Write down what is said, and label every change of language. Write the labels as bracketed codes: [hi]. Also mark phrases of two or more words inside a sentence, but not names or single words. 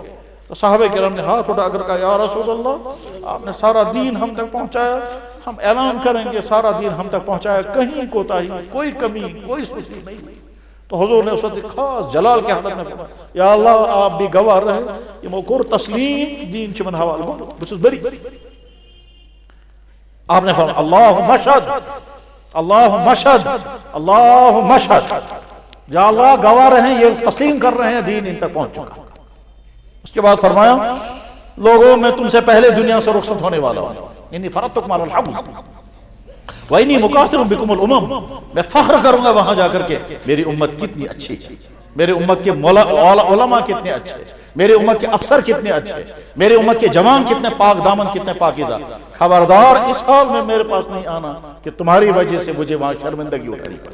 [ur] تو صحابہ کرام نے ہاتھ اٹھا کر کہا [ar] یا رسول اللہ [ur] آپ نے سارا دین ہم تک پہنچایا، ہم اعلان کریں گے سارا دین ہم تک پہنچایا، کہیں کوتاہی، کوئی کمی، کوئی سستی نہیں. تو حضور نے اس وقت خاص جلال کے حالت میں فرمایا [ar] یا اللہ [ur] آپ بھی گواہ رہے [ks] یہ موقور تسلیم دین چمن حوال گو بچس بری. [ur] آپ نے فرمایا [ar] اللہم اشہد، اللہم اشہد، اللہم اشہد، یا اللہ [ur] گواہ رہے یہ تسلیم کر رہے ہیں دین ان تک پہنچ چکا. اس کے بعد فرمایا لوگوں میں تم سے پہلے دنیا سے رخصت ہونے والا ہوں، [ar] انی فرضتکم علی الحبس وَإِنِّي مُقَاتِلٌ بِكُمُ الْأُمَمْ، [ur] میں فخر کروں گا وہاں جا کر کے میری امت کتنی اچھی ہے، میرے امت کے علماء کتنے اچھے. میری امت کے افسر کتنے اچھے، میری امت کے جوان کتنے پاک دامن، کتنے پاکیزہ. خبردار اس حال میں میرے پاس نہیں آنا کہ تمہاری وجہ سے مجھے وہاں شرمندگی اٹھانی پڑے.